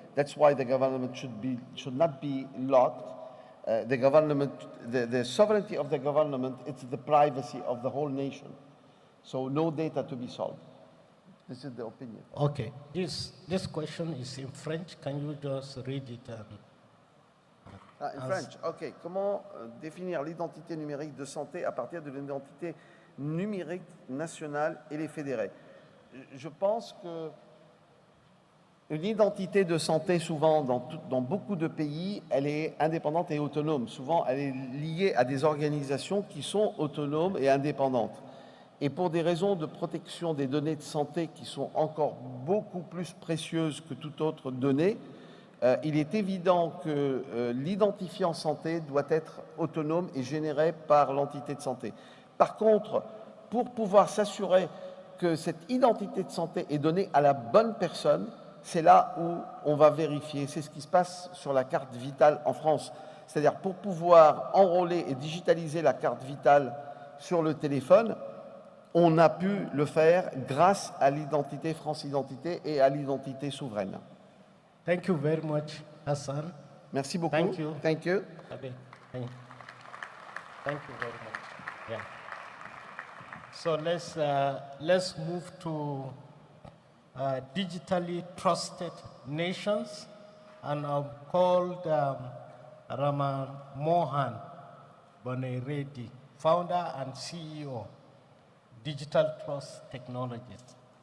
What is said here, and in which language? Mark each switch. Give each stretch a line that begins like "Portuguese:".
English: That's why the government should not be locked. The sovereignty of the government, it's the privacy of the whole nation. So no data to be sold. This is the opinion. Okay, this question is in French. Can you just read it? In French, OK.
French: Comment définir l'identité numérique de santé à partir de l'identité numérique nationale et les fédérés? Je pense que une identité de santé, souvent dans beaucoup de pays, elle est indépendante et autonome. Souvent, elle est liée à des organisations qui sont autonomes et indépendantes. Et pour des raisons de protection des données de santé qui sont encore beaucoup plus précieuses que toute autre donnée, il est évident que l'identifiant santé doit être autonome et généré par l'entité de santé. Par contre, pour pouvoir s'assurer que cette identité de santé est donnée à la bonne personne, c'est là où on va vérifier. C'est ce qui se passe sur la carte vitale en France. C'est-à-dire pour pouvoir enrôler et digitaliser la carte vitale sur le téléphone, on a pu le faire grâce à l'identité France Identité et à l'identité souveraine.
English: Thank you very much, Hassan.
French: Merci beaucoup.
English: Thank you. Thank you. Thank you very much. Yeah. So let's move to digitally trusted nations, and I'm called Raman Mohan Baneredi, founder and CEO, Digital Trust Technologies.